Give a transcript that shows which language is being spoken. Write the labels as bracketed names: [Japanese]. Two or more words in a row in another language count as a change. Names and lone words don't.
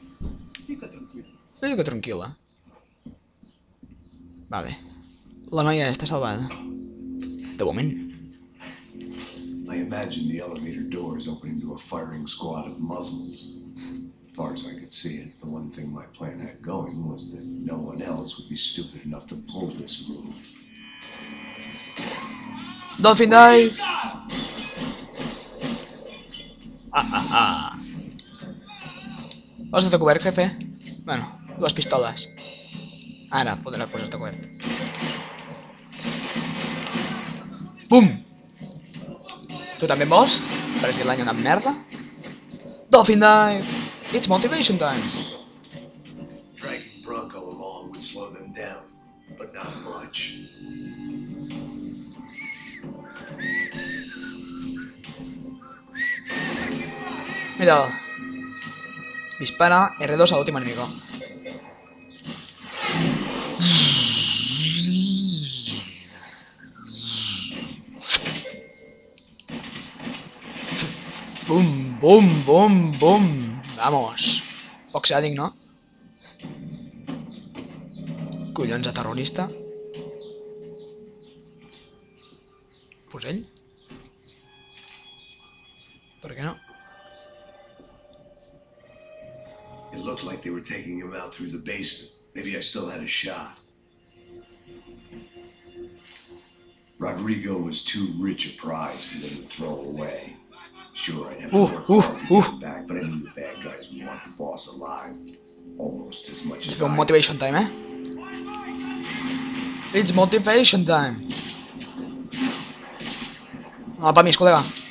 [Portuguese] Fica tranquilo. [Catalan] Fica tranquil·la. Vale. La noia està salvada. De moment. [English] I imagine the elevator door is opening to a firing squad of muzzles. As far as I could see it, the one thing my plan had going was that no one else would be stupid enough to pull this move. Dolphin Dive! [Catalan] Vols estar cobert, jefe? Bueno, dues pistoles. Ara podràs posar-te cobert. Bum! Tu també en vols? Pareix l'any una merda? [English] Dolphin Dive! It's motivation time! Dragging Bronco along would slow them down, but not much. [Catalan] Mira'l. Dispara R2 a l'últim enemigo. Bum, bum, bum, bum. [Spanish] Vamos. [Catalan] Poc sàdic, no? Collons de terrorista. Fusell? Per què no? [English] It looked like they were taking him out through the basement. Maybe I still had a shot. Rodrigo was too rich a prize for them to throw away. Sure, I'd have to work hard to get him back, but I knew the bad guys would want the boss alive. Almost as much as [Catalan] Fer un [English] I motivation time, eh? It's motivation time. [Catalan] No, pa mis, col·lega.